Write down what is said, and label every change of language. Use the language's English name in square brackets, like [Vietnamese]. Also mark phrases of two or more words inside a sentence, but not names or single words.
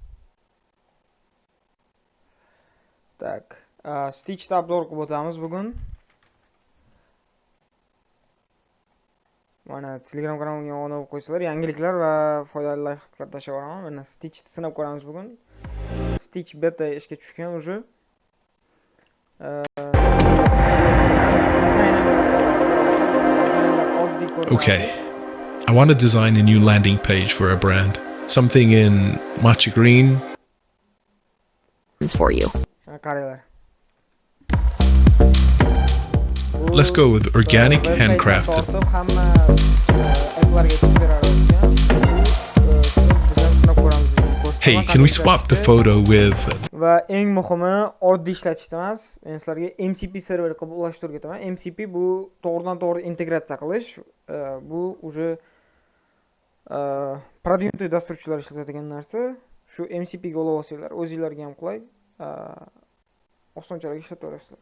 [Uzbek] Tak, Stitchda obzor qilib o'tamiz bugun. Mana Telegram kanalimga obuna bo'lib qo'ysalar, yangiliklar va foydali layfhaklar tashlab boraman. Mana Stitchni sinab ko'ramiz bugun. Stitch beta ishga tushgan уже. [English] Okay, I want to design a new landing page for a brand. Something in matcha green. For you. [Uzbek] Qaranglar. [English] Let's go with organic, handcrafted. Hey, can we swap the photo with... [Uzbek] Va eng muhimi oddiy ishlatishda emas. Men sizlarga MCP server qilib ulashtirib ketaman. MCP bu to'g'ridan-to'g'ri integratsiya qilish. Bu [Russian] уже продвинутый [Uzbek] dasturchilar ishlatadigan narsa. Shu MCP ga ulab olsanglar, o'zingizlarga ham qulay, osonchalik ishlatib olasizlar.